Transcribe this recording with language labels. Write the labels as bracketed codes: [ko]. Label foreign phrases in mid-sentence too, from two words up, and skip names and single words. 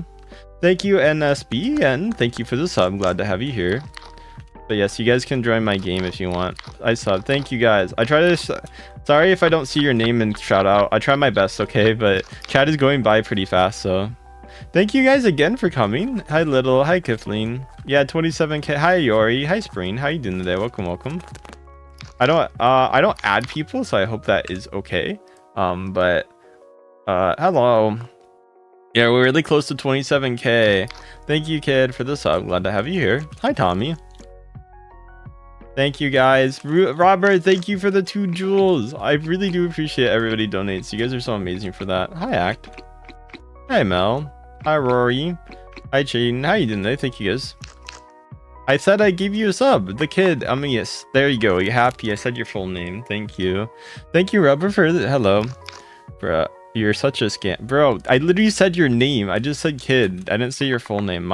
[en] Thank you, NSB, and thank you for the sub. Glad to have you here. But yes, you guys can join my game if you want. I sub. Thank you guys. I try to... sorry if I don't see your name and shout out. I try my best, okay? But chat is going by pretty fast, so... thank you guys again for coming. Hi, Little. Hi, Kifleen. Yeah, 27k. Hi, Yori. Hi, Spring. How you doing today? Welcome, welcome. I don't add people, so I hope that is okay. Hello. Yeah, we're really close to 27k. Thank you, kid, for the sub. Glad to have you here. Hi, Tommy. Thank you, guys. Robert, thank you for the 2 jewels. I really do appreciate everybody donates. You guys are so amazing for that. Hi, Act. Hi, Mel. Hi, Rory. Hi, Jaden. How you doing today? Thank you, guys. I said I gave you a sub. The kid. Yes. There you go. You happy? I said your full name. Thank you. Thank you, Robert, for the... hello. Bruh. You're such a scam. Bro, I literally said your name. I just said kid. I didn't say your full name.